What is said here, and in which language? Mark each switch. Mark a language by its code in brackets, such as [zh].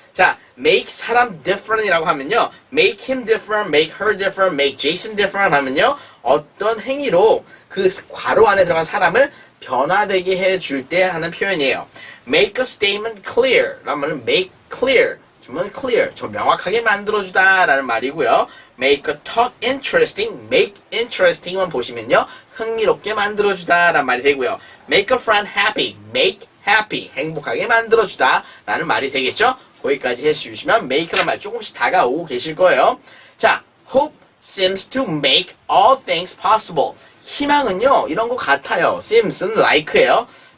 [ko] 자, make 사람 different이라고 하면요, [en] make him different, make her different, make Jason different [ko] 하면요, 어떤 행위로 그 괄호 안에 들어간 사람을 변화되게 해줄 때 하는 표현이에요. [en] make a statement clear [ko] 라는 말은 make clear, 정말 clear, 좀 명확하게 만들어주다 라는 말이고요. [en] make a talk interesting, make interesting [ko] 만 보시면요, 흥미롭게 만들어주다 라는 말이 되고요. [en] make a friend happy, make happy, [ko] 행복하게 만들어주다 라는 말이 되겠죠. 거기까지 해주시면 make라는 말 조금씩 다가오고 계실 거예요. [en] 자, hope seems to make all things possible. [ko] 희망은요, 이런 거 같아요. seems는 like예요.